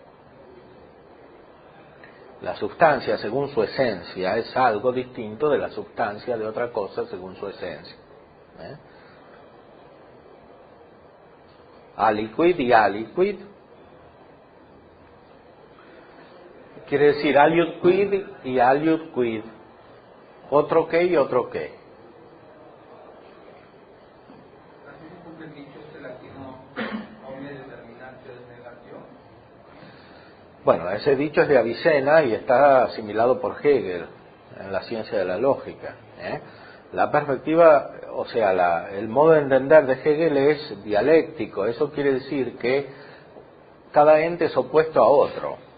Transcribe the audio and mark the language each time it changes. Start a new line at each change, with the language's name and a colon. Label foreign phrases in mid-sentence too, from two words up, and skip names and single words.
Spanish: La sustancia, según su esencia, es algo distinto de la sustancia de otra cosa según su esencia. Aliquid y aliquid quiere decir
Latin: aliud quid
Spanish: y
Latin: aliud quid,
Spanish: otro qué y otro qué. Así se cumple el dicho este latino,
Latin: omne determinatio es negatio.
Spanish: Bueno, ese dicho es de Avicena y está asimilado por Hegel en la ciencia de la lógica. La perspectiva, o sea, el modo de entender de Hegel es dialéctico. Eso quiere decir que cada ente es opuesto a otro.